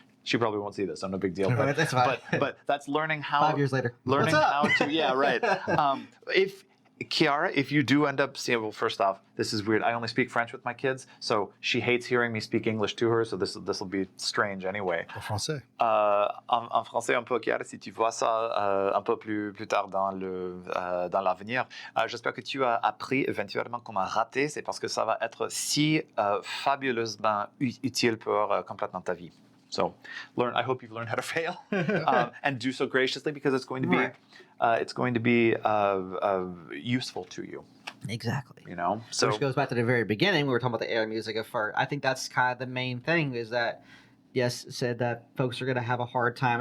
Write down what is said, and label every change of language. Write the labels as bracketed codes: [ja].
[en] She probably won't see this, so no big deal. But That's fine. but that's learning how. 5 years later, learning what's up? how to if Kiara, if you do end up seeing, well, first off, this is weird. I only speak French with my kids, so she hates hearing me speak English to her. So this will be strange anyway. [fr] En français. En français un peu, Kiara, si tu vois ça un peu plus tard dans l'avenir. J'espère que tu as appris éventuellement comment rater. C'est parce que ça va être si fabuleusement utile pour complètement ta vie. [en] So I hope you've learned how to fail and do so graciously, because it's going to be useful to you. Exactly. So Which goes back to the very beginning. We were talking about the AI music at first. I think that's kind of the main thing, is that, yes, said that folks are going to have a hard time.